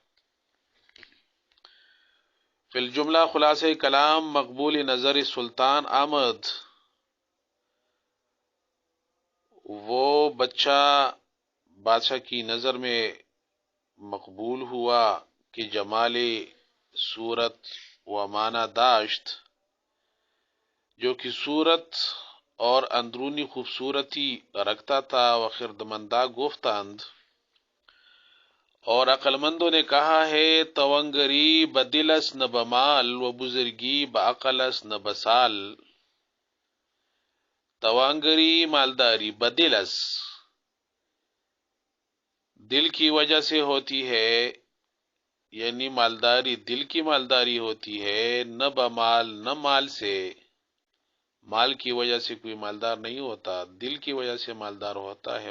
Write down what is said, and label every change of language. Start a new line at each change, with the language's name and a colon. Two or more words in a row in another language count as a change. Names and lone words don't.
Persian: فی الجملہ خلاصہ کلام، مقبول نظر سلطان آمد،
Urdu: وہ بچہ بادشاہ کی نظر میں مقبول ہوا کہ
Persian: جمال صورت و معنی داشت،
Urdu: جو کہ صورت اور اندرونی خوبصورتی رکھتا تھا،
Persian: و خردمندہ گفتند،
Urdu: اور عقل مندوں نے کہا ہے،
Persian: تونگری بدلس نہ بمال، و بزرگی بعقلس نہ بسال۔
Urdu: توانگری مالداری، بدلس دل کی وجہ سے ہوتی ہے، یعنی مالداری دل کی مالداری ہوتی ہے،
Persian: نہ بمال،
Urdu: نہ مال سے، مال کی وجہ سے کوئی مالدار نہیں ہوتا، دل کی وجہ سے مالدار ہوتا ہے۔